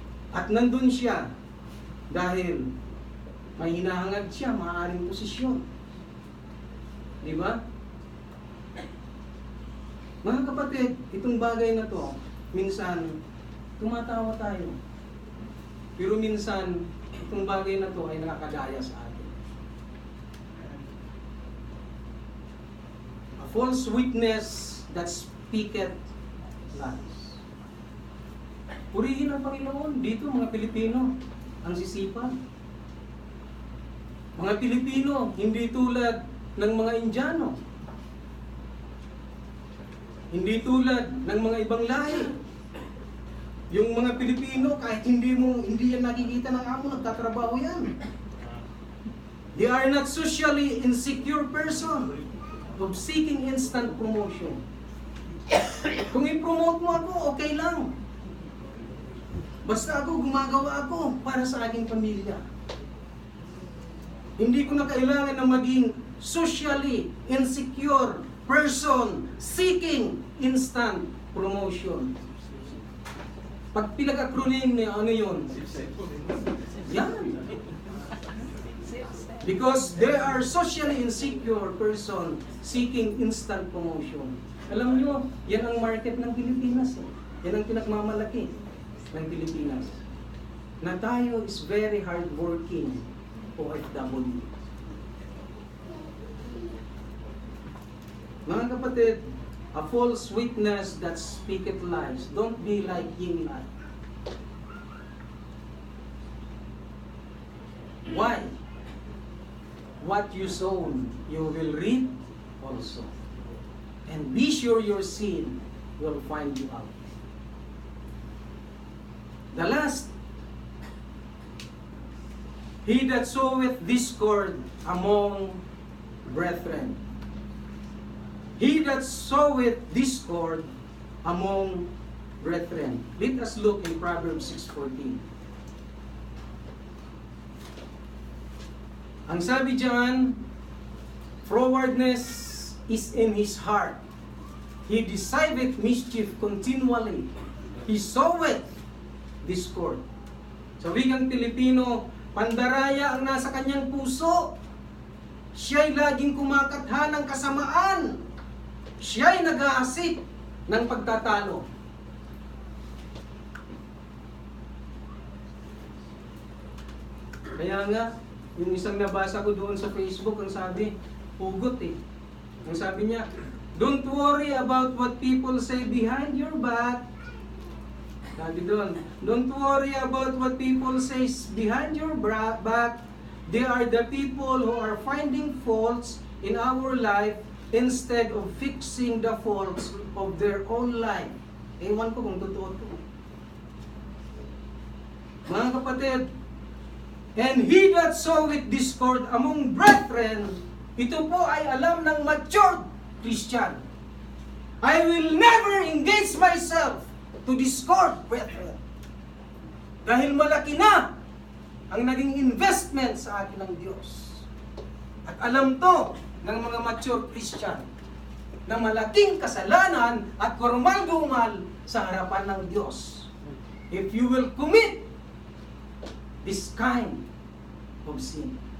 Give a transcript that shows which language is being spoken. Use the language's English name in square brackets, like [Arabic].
[Filipino] At nandun siya dahil may hinahangad siya, maaaring posisyon. Di ba? Mga kapatid, itong bagay na to, minsan tumatawa tayo. Pero minsan, itong bagay na to ay nakakadaya sa atin. [English] A false witness that speaketh lies. [Filipino] Purihin ang Panginoon. Dito, mga Pilipino, ang sisipag. Mga Pilipino, hindi tulad ng mga Indiano. Hindi tulad ng mga ibang lahi. Yung mga Pilipino, kahit hindi yan nakikita ng amo, nagtatrabaho yan. [English] They are not socially insecure person of seeking instant promotion. [Filipino] Kung i-promote mo ako, okay lang. Basta ako, gumagawa ako para sa aking pamilya. Hindi ko na kailangan na maging [English] socially insecure person seeking instant promotion. [Filipino] Pag pinag-acronym niya, ano yun? Yan. [English] Because they are socially insecure person seeking instant promotion. [Filipino] Alam nyo, yan ang market ng Pilipinas. Yan ang pinagmamalaki ng Pilipinas. Na tayo [English] is very hardworking OFW. [Filipino] Mga kapatid, [English] a false witness that speaketh lies. Don't be like Yinglay. Why? What you sow, you will reap also. And be sure your sin will find you out. The last, he that soweth discord among brethren. He that soweth discord among brethren. Let us look in Proverbs 6:14. [Filipino] Ang sabi diyan, [English] frowardness is in his heart. He decideth mischief continually. He soweth discord. [Filipino] Sa wikang Pilipino, pandaraya ang nasa kanyang puso. Siya'y laging kumakatha ng kasamaan. Siya'y nag-aasik ng pagtatalo. Kaya nga, yung isang nabasa ko doon sa Facebook, ang sabi, hugot eh. Ang sabi niya, [English] don't worry about what people say behind your back. [Filipino] Sabi doon, [English] don't worry about what people say behind your back. They are the people who are finding faults in our life instead of fixing the faults of their own life. [Filipino] Ewan ko kung totoo to. Mga kapatid, [English] And he that soweth discord among brethren, [Filipino] ito po ay alam ng [English] matured Christian. I will never engage myself to discord, brethren. [Filipino] Dahil malaki na ang naging investment sa akin ng Diyos. At alam to ng mga mature Christian na malaking kasalanan at kurmal-gumal sa harapan ng Diyos. [English] If you will commit this kind of sin.